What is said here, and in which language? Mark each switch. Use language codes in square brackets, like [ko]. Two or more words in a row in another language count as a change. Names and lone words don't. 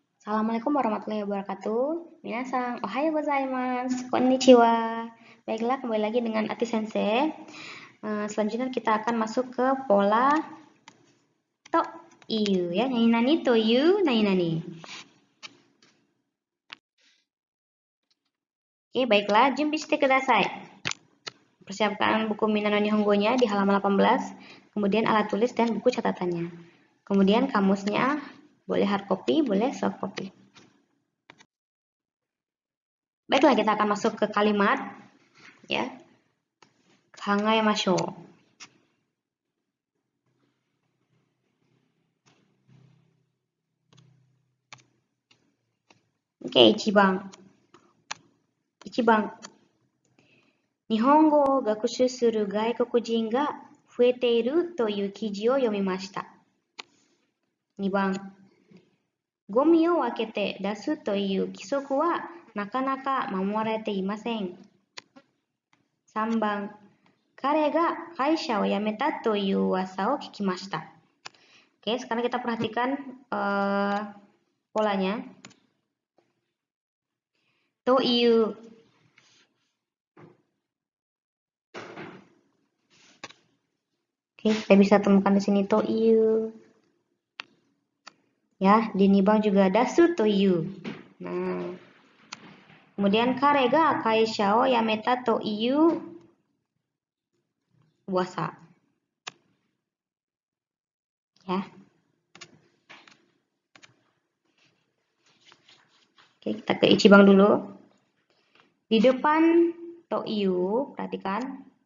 [ar] السلام عليكم ورحمة الله وبركاته. [ja] 皆さん、おはようございます、こんにちは. [id] Baiklah, kembali lagi dengan Ati Sensei. Selanjutnya kita akan masuk ke pola [ja] という [id] ya. [ja] 何という、何. [id] Oke, baiklah, [ja] 準備してください. [id] Persiapkan buku Minano Nihongo-nya di halaman 18, kemudian alat tulis dan buku catatannya. Kemudian kamusnya boleh [en] hard copy, [id] boleh [en] soft copy. [id] Baiklah, kita akan masuk ke kalimat ya. [ja] Kangaemashou. Oke, ichiban. 日本語を学習する外国人が増えているという記事を読みました。2番、ゴミを分けて出すという規則はなかなか守られていません。3番、彼が会社を辞めたという噂を聞きました。 [id] Oke, sekarang kita perhatikan polanya. [ja] という. [id] Oke, kita bisa temukan di sini [ja] という. [id] Ya, di Nibang juga [ja] 出すという. [id] Nah, kemudian [ja] 彼が会社を辞めたという噂. [id] Ya. Oke, kita ke ichibang dulu. Di depan [ja] という, [id] perhatikan.